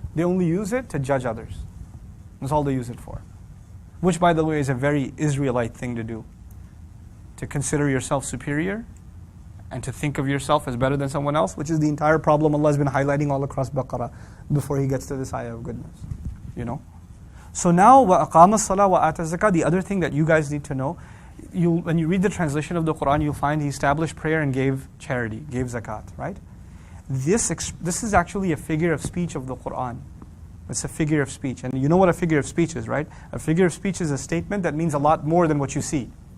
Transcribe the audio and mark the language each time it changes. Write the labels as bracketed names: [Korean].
[English] They only use it to judge others. That's all they use it for. Which, by the way, is a very Israelite thing to do. To consider yourself superior and to think of yourself as better than someone else, which is the entire problem Allah has been highlighting all across Baqarah before He gets to this ayah of goodness. So now, [Arabic] وَأَقَامَ الصَّلَاةَ وَآتَى الزَّكَاةَ. [English] The other thing that you guys need to know, when you read the translation of the Qur'an, you'll find He established prayer and gave charity, gave zakat, right? This is actually a figure of speech of the Qur'an. It's a figure of speech. And you know what a figure of speech is, right? A figure of speech is a statement that means a lot more than what you see.